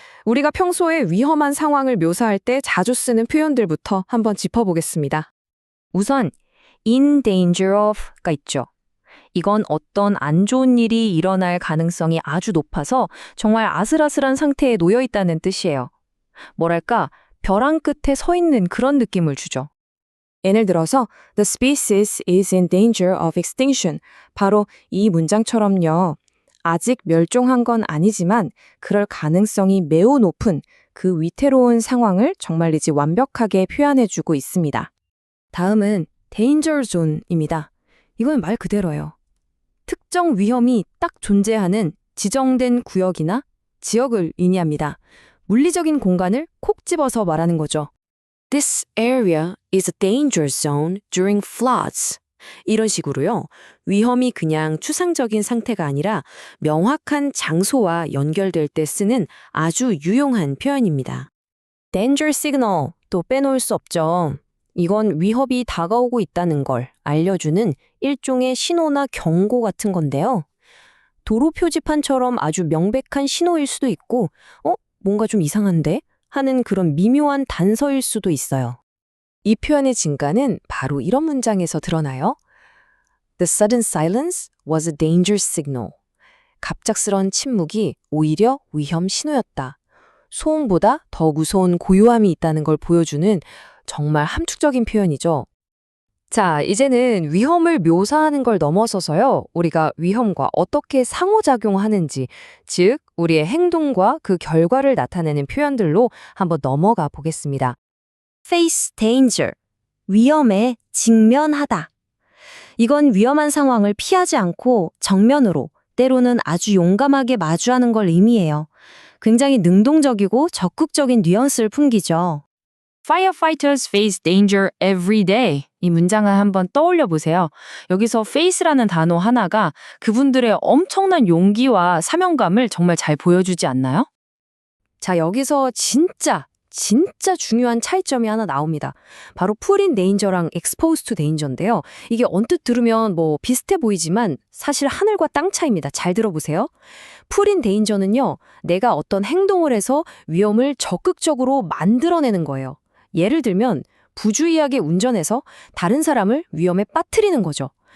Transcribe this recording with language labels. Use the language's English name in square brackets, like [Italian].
[Korean] 우리가 평소에 위험한 상황을 묘사할 때 자주 쓰는 표현들부터 한번 짚어보겠습니다. 우선 in danger of가 있죠. 이건 어떤 안 좋은 일이 일어날 가능성이 아주 높아서 정말 아슬아슬한 상태에 놓여 있다는 뜻이에요. 뭐랄까, 벼랑 끝에 서 있는 그런 느낌을 주죠. 예를 들어서 [English] The species is in danger of extinction. [Korean] 바로 이 문장처럼요. 아직 멸종한 건 아니지만 그럴 가능성이 매우 높은 그 위태로운 상황을 정말이지 완벽하게 표현해주고 있습니다. 다음은 danger zone입니다. 이건 말 그대로예요. 특정 위험이 딱 존재하는 지정된 구역이나 지역을 의미합니다. 물리적인 공간을 콕 집어서 말하는 거죠. [English] This area is a danger zone during floods. [Korean] 이런 식으로요. 위험이 그냥 추상적인 상태가 아니라 명확한 장소와 연결될 때 쓰는 아주 유용한 표현입니다. danger signal 또 빼놓을 수 없죠. 이건 위협이 다가오고 있다는 걸 알려주는 일종의 신호나 경고 같은 건데요. 도로 표지판처럼 아주 명백한 신호일 수도 있고, 뭔가 좀 이상한데? 하는 그런 미묘한 단서일 수도 있어요. 이 표현의 진가는 바로 이런 문장에서 드러나요. [English] The sudden silence was a danger signal. [Korean] 갑작스런 침묵이 오히려 위험 신호였다. 소음보다 더 무서운 고요함이 있다는 걸 보여주는 정말 함축적인 표현이죠. 자, 이제는 위험을 묘사하는 걸 넘어서서요. 우리가 위험과 어떻게 상호작용하는지, 즉 우리의 행동과 그 결과를 나타내는 표현들로 한번 넘어가 보겠습니다. Face danger, 위험에 직면하다. 이건 위험한 상황을 피하지 않고 정면으로, 때로는 아주 용감하게 마주하는 걸 의미해요. 굉장히 능동적이고 적극적인 뉘앙스를 풍기죠. [English] Firefighters face danger every day. [Korean] 이 문장을 한번 떠올려 보세요. 여기서 face라는 단어 하나가 그분들의 엄청난 용기와 사명감을 정말 잘 보여주지 않나요? 자, 여기서 진짜 중요한 차이점이 하나 나옵니다. 바로 put in danger랑 exposed to danger인데요. 이게 언뜻 들으면 뭐 비슷해 보이지만 사실 하늘과 땅 차이입니다. 잘 들어보세요. put in danger는요, 내가 어떤 행동을 해서 위험을 적극적으로 만들어내는 거예요. 예를 들면 부주의하게 운전해서 다른 사람을 위험에 빠뜨리는 거죠.